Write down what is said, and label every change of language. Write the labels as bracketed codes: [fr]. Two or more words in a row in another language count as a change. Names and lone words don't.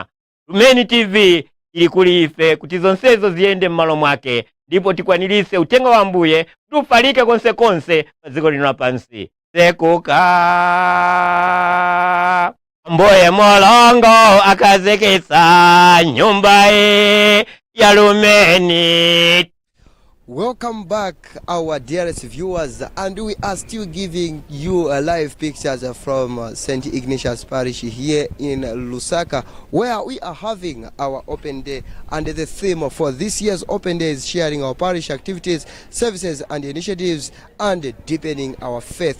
[ny] Lumen TV ili kulife kuti zonsezo ziende mmalo mwake, ndipo tikwanilise utenga wa Mbuye tufalike konse paziko lino lapansi. Sekuka Mboye Mulungu akazikisa nyumba ya Lumen. [en] Welcome back, our dearest viewers, and we are still giving you live pictures from St. Ignatius Parish here in Lusaka, where we are having our open day, and the theme for this year's open day is sharing our parish activities, services and initiatives, and deepening our faith.